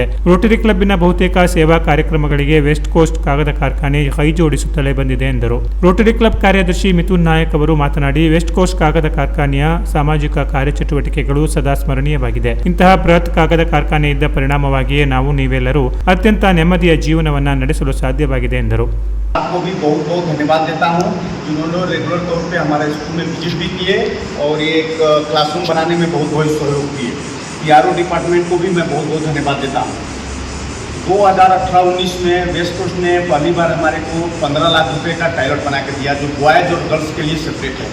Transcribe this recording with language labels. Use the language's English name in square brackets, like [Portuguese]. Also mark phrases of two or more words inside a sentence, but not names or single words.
[Kannada] ರೋಟರಿ ಕ್ಲಬ್ಬಿನ ಬಹುತೇಕ ಸೇವಾ ಕಾರ್ಯಕ್ರಮಗಳಿಗೆ ವೆಸ್ಟ್ ಕೋಸ್ಟ್ ಕಾಗದ ಕಾರ್ಖಾನೆ ಕೈ ಜೋಡಿಸುತ್ತಲೇ ಬಂದಿದೆ ಎಂದರು. ರೋಟರಿ ಕ್ಲಬ್ ಕಾರ್ಯದರ್ಶಿ ಮಿಥುನ್ ನಾಯಕ್ ಅವರು ಮಾತನಾಡಿ, ವೆಸ್ಟ್ ಕೋಸ್ಟ್ ಕಾಗದ ಕಾರ್ಖಾನೆಯ ಸಾಮಾಜಿಕ ಕಾರ್ಯಚಟುವಟಿಕೆಗಳು ಸದಾ ಸ್ಮರಣೀಯವಾಗಿದೆ. ಇಂತಹ ಬೃಹತ್ ಕಾಗದ ಕಾರ್ಖಾನೆ ಇದ್ದ ಪರಿಣಾಮವಾಗಿಯೇ ನಾವು ನೀವೆಲ್ಲರೂ ಅತ್ಯಂತ ನೆಮ್ಮದಿಯ ಜೀವನವನ್ನು ನಡೆಸಲು ಸಾಧ್ಯವಾಗಿದೆ ಎಂದರು. [Hindi] आपको भी बहुत बहुत धन्यवाद देता हूँ, जिन्होंने रेगुलर तौर पे हमारे स्कूल में विजिट भी किए और ये एक क्लासरूम बनाने में बहुत बहुत सहयोग किए. [English] PRO department [Hindi] को भी मैं बहुत बहुत धन्यवाद देता हूँ. 2018-19 में वेस्ट कोस्ट ने पहली बार हमारे को 15 लाख रुपए का टॉयलेट बना के दिया, जो बॉयज़ और गर्ल्स के लिए सेपरेट है.